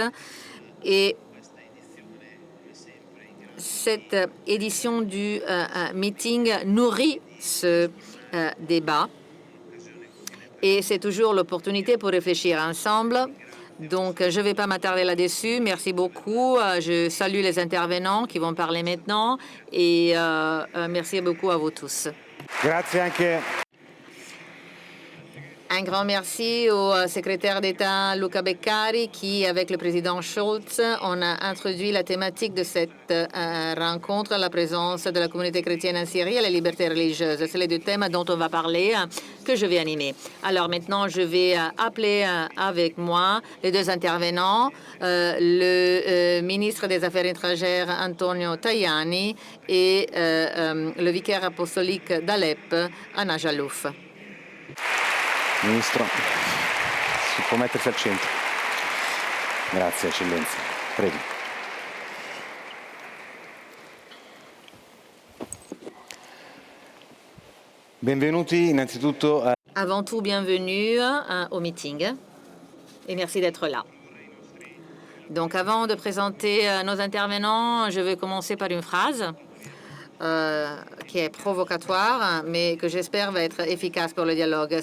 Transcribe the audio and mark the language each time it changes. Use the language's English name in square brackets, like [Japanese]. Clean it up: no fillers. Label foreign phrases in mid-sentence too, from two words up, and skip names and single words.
[French] Et cette édition du meeting nourrit ce débat. Et c'est toujours l'opportunité pour réfléchir ensemble. Donc, je ne vais pas m'attarder là-dessus. Merci beaucoup. Je salue les intervenants qui vont parler maintenant. Et merci beaucoup à vous tous. [Italian] Grazie anche. [French] Un grand merci au secrétaire d'État Luca Beccari qui, avec le président Schulz, on a introduit la thématique de cette rencontre, la présence de la communauté chrétienne en Syrie et la liberté religieuse. C'est les deux thèmes dont on va parler, que je vais animer. Alors maintenant, je vais appeler avec moi les deux intervenants, le ministre des Affaires étrangères Antonio Tajani et le vicaire apostolique d'Alep, Anna Jalouf. [Italian] Ministro, si può mettersi al centro. Grazie, Eccellenza. Prego. Benvenuti innanzitutto a... [French] Avant tout, bienvenue au meeting et merci d'être là. Donc, avant de présenter nos intervenants, je vais commencer par une phrase qui est provocatoire, mais que j'espère va être efficace pour le dialogue.